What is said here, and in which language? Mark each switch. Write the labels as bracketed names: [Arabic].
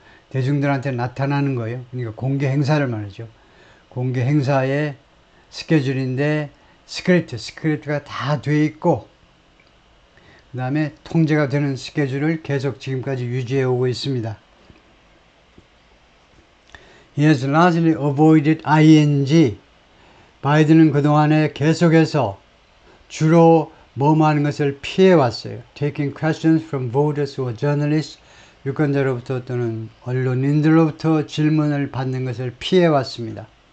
[Korean] 대중들한테 나타나는 거예요. 그러니까 공개 행사를 말이죠. 공개 행사의 스케줄인데 스크립트가 다 돼 있고 그 다음에 통제가 되는 스케줄을 계속 지금까지 유지해 오고 있습니다. [English] He has largely avoided ing. [Korean] 바이든은 그동안에 계속해서 주로 뭐뭐 하는 것을 피해왔어요. [English] Taking questions from voters or journalists. [Korean] 유권자로부터 또는 언론인들로부터 질문을 받는 것을 피해왔습니다.